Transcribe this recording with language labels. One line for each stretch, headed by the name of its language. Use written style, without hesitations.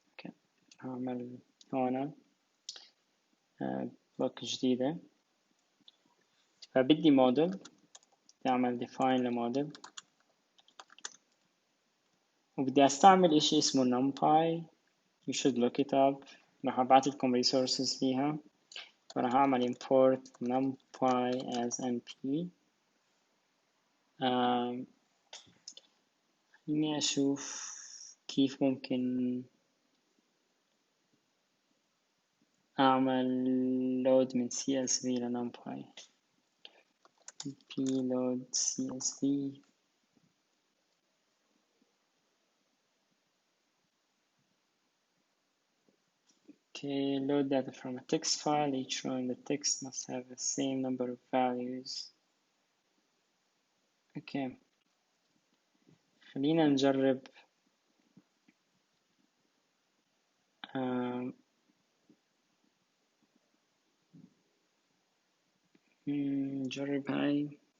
Arabic: اوكي، هعمل هون بلوك جديدة، فبدي موديل، اعمل define لموديل، وبدي استعمل اشي اسمه numpy.
English: you should look it up.
Arabic: راح ابعتلكم resources ليها. فراح اعمل import numpy as np. خليني اشوف كيف ممكن اعمل load من CSV لنمباي.
English: load CSV. Okay, load data from a text file. Each row in the text must have the same number of values.
Arabic: Okay, خلينا نجرب نجرب هاي.